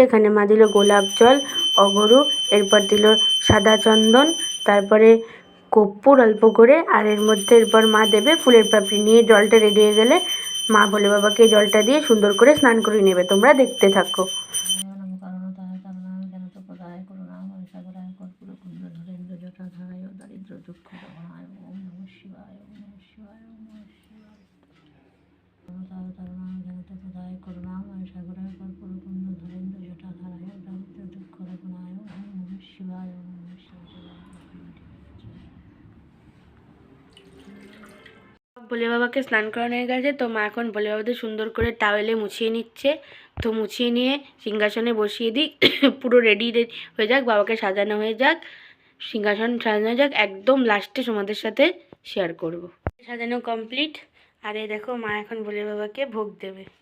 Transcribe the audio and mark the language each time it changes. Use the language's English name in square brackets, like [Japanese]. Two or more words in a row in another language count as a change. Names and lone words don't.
[Bangla] এখানে মা দিল গোলাপ জল, অগরু, এরপর দিল সাদা চন্দন, তারপরে কর্পূর অল্প করে, আর এর মধ্যে এরপর মা দেবে ফুলের পাপড়ি। নিয়ে জলটা রেডি হয়ে গেলে মা বলে বাবাকে জলটা দিয়ে সুন্দর করে স্নান করে নেবে। তোমরা দেখতে থাকো। [Sanskrit] দারিদ্র দুঃখ দহনায়। ওম নমঃ শিবায়, ওম নমঃ শিবায়, ওম নমঃ শিবায়। করুণাময় সাগরায় কর্পূর কুন্দ ধলেন্দ্র জটাধারায় দারিদ্র দুঃখ দহনায়। ওম নমঃ শিবায়, ওম নমঃ শিবায়। [Bangla] ভোলে বাবাকে স্নান করানো হয়ে গেছে, তো মা এখন ভোলে বাবাদের সুন্দর করে টাওয়েলে মুছিয়ে নিচ্ছে। তো মুছিয়ে নিয়ে সিংহাসনে বসিয়ে দিই, পুরো রেডি হয়ে যাক, বাবাকে সাজানো হয়ে যাক, সিংহাসন সাজানো হয়ে যাক, একদম লাস্টে তোমাদের সাথে শেয়ার করব। সাজানো কমপ্লিট। আর এই দেখো মা এখন ভোলে বাবাকে ভোগ দেবে।